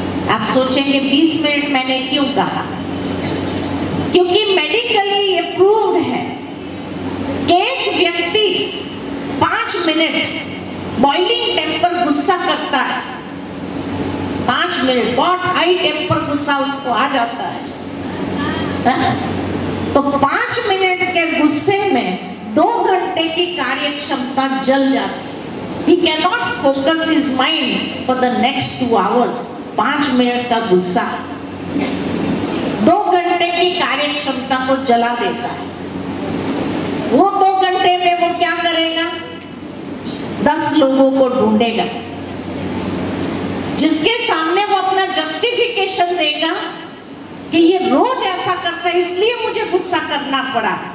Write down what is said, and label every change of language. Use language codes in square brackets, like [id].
[hi] आप सोचेंगे 20 मिनट मैंने क्यों कहा? क्योंकि मेडिकली ये प्रूव्ड है कि एक व्यक्ति 5 मिनट बॉइलिंग टेम्पर गुस्सा करता है, 5 मिनट बहुत हाई टेम्पर गुस्सा उसको आ जाता है, तो 5 मिनट के गुस्से में 2 घंटे की कार्य क्षमता जल जाती है। [en] He cannot focus his mind for the next 2 hours. [hi] 5 minute का गुस्सा 2 घंटे की कार्य क्षमता को जला देता है। वो 2 घंटे में वो क्या करेगा? 10 लोगों को ढूंढेगा जिसके सामने वो अपना जस्टिफिकेशन देगा कि ये रोज ऐसा करता है इसलिए मुझे गुस्सा करना पड़ा।